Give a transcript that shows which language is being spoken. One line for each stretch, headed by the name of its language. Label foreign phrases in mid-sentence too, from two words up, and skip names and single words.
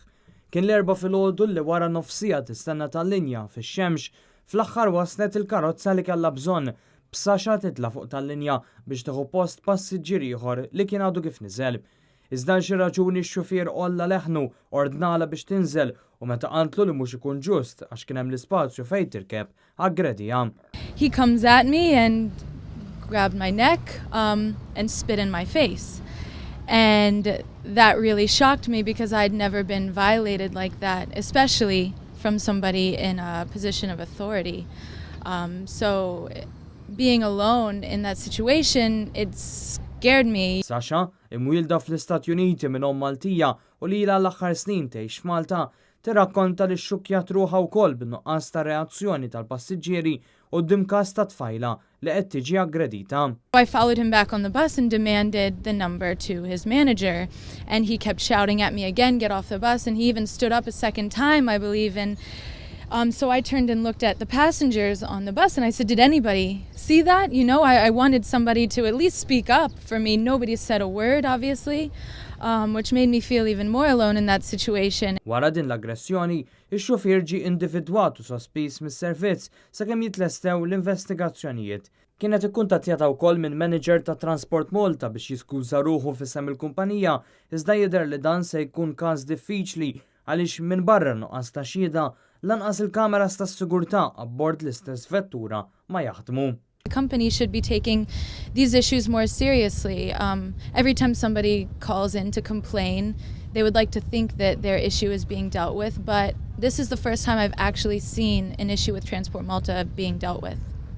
Maltese: Kien l-erba' filgħodu li wara nofsija tistenna tal-linja fix-xemx, fl-aħħar waslet il-karozza li kellha bżonn b'Sasha titla' fuq tal-linja biex tieħu post passiġġier ieħor li kien għadu kif niżel. Iżda xi raġuni x-xufier qolla leħnu ordnala biex tinżel u meta qantlu li mhux ikun ġust għax kien hemm l-ispazju fejn tirkeb aggredija.
English: He comes at me and grabbed my neck and spit in my face. And that really shocked me because I'd never been violated like that, especially from somebody in a position of authority. So being alone in that situation, it scared me.
Maltese: Sasha, imwielda fl-Istati Uniti minn Maltija u li l-aħħar snin tgħix f'Malta, tirrakkonta li xxukjat ruħha wkoll bin-nuqqas ta' reazzjoni tal-passiġġieri quddiem każ ta' Tfajla li qed tiġi aggredita.
English: I followed him back on the bus and demanded the number to his manager, and he kept shouting at me again, get off the bus, and he even stood up a second time, I believe, and so I turned and looked at the passengers on the bus and I said, did anybody see that? You know, I wanted somebody to at least speak up for me. Nobody said a word, obviously, which made me feel even more alone in that situation.
Maltese: Wara din l-aggressjoni, ix-xufier ġie individwat u sospiż mis-servizz sakemm jitlestew l-investigazzjonijiet. Kienet ikkuntattjata wkoll minn manager ta' Transport Malta biex jiskuża ruħu f'isem il-kumpanija, iżda jidher li dan se jkun każ diffiċli għaliex minn barra nuqqas ta' xhieda lanqas il-kameras tas-sigurtà abbord l-istess vettura ma jaħdmu.
English: The company should be taking these issues more seriously. Every time somebody calls in to complain, they would like to think that their issue is being dealt with, but this is the first time I've actually seen an issue with Transport Malta being dealt with.